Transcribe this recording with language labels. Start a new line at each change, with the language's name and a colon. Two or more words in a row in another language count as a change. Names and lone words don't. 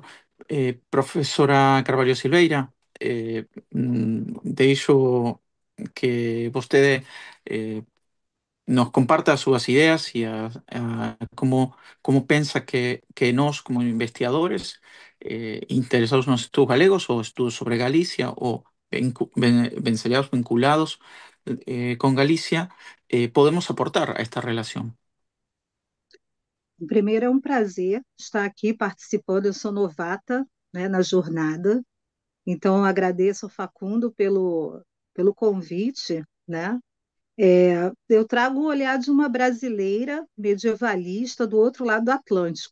Galician: Profesora Carvalho Silveira, deixo que vostede nos comparta as súas ideas e como pensa que nós, como investigadores interesados nos estudos galegos ou estudos sobre Galicia ou vencelados vinculados con Galicia, podemos aportar a esta relación.
Portuguese: Primeiro, é um prazer estar aqui participando. Eu sou novata, né, na jornada, então eu agradeço ao Facundo pelo convite, né? Eu trago o olhar de uma brasileira medievalista do outro lado do Atlântico.